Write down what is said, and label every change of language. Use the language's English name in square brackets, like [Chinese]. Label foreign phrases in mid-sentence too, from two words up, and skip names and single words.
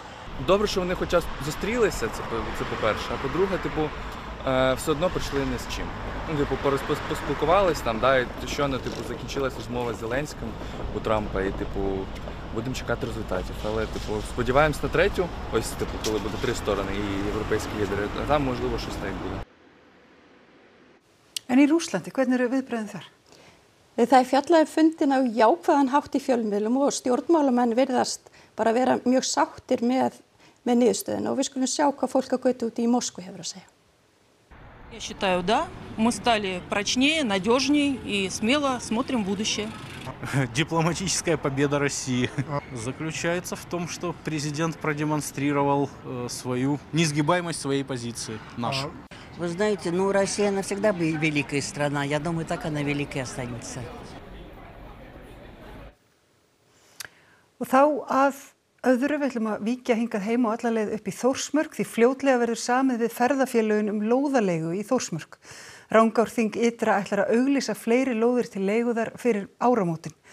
[Ukrainian] Добре, що вони хоча б зустрілися, це по-перше, а по-друге, все одно прийшли не з чим. Поспілкувались там, да, і щойно закінчилась розмова з Зеленським у Трампа, і будемо чекати результатів. Але сподіваємось на третю, коли буде 3 сторони і європейські лідери, а там можливо щось так буде. [Icelandic] En í Rússlandi, hvernig eru viðbrögðin þar? Það fjallað fundin á jákvæðan hátt í fjölmiðlum og stjórnmálamenn virðast bara vera mjög sáttir með niðurstöðuna og við skulum sjá hvað fólk á götu úti í Moskvu hefur að segja. [Russian] Я считаю, да. Мы стали прочнее, надежнее и смело смотрим в будущее. Дипломатическая победа России заключается в том, что президент продемонстрировал свою несгибаемость своей позиции, нашу. Вы знаете, Россия навсегда великая страна. Я думаю, так она великой останется. [Icelandic] Og þá að öðru við ætlum að víkja hingað heim og alla leið upp í Þórsmörk því fljótlega verður samið við ferðafélögin lóðarleigu í Þórsmörk. Rangárþing ytra ætlar að auglýsa fleiri lóðir til leiguðar fyrir áramótin.